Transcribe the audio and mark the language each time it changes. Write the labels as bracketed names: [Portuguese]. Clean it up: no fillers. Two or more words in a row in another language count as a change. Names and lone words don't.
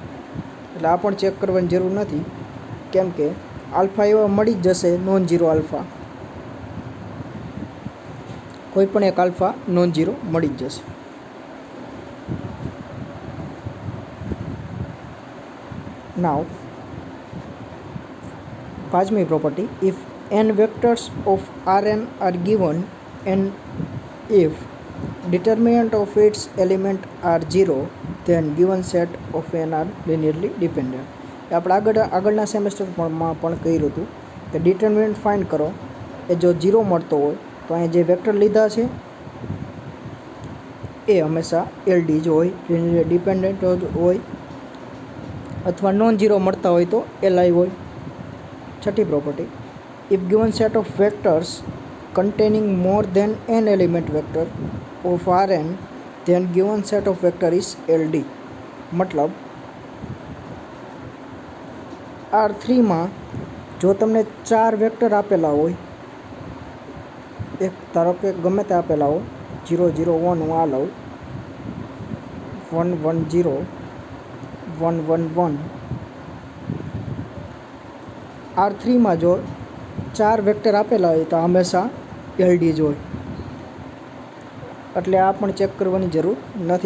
[Gujarati] એટલે આ પણ ચેક કરવાની જરૂર નથી, કેમ કે આલ્ફા એવા મળી જ જશે [English] non zero [Gujarati] આલ્ફા, કોઈ પણ એક આલ્ફા [English] non zero [Gujarati] મળી જ જશે. [English] નાવ પાંચમી પ્રોપર્ટી, ઇફ n vectors of Rn are given and if determinant of its element are 0, then given set of n are linearly dependent. [Gujarati] આપણે આગળના સેમેસ્ટરમાં પણ કહ્યું હતું કે [English] determinant find [Gujarati] કરો, એ જો 0 મળતો હોય તો અહીં જે વેક્ટર લીધા છે એ હંમેશા LD જ હોય, [English] linearly dependent [Gujarati] જ હોય, અથવા [English] non zero [Gujarati] મળતા હોય તો LI હોય. છઠ્ઠી પ્રોપર્ટી, [English] if given set of vectors containing more than n element vector of Rn, then given set of vector is LD. [Gujarati] મતલબ R3માં જો તમને 4 વેક્ટર આપેલા હોય એક ધારો કે ગમે તે આપેલા હોય 0 0 1 હું આ લઉં 1 1 0 1 1 1 R3માં જો 4 વેક્ટર આપેલા હોય તો હંમેશા LD જ હોય, એટલે આ પણ ચેક કરવાની જરૂર નથી.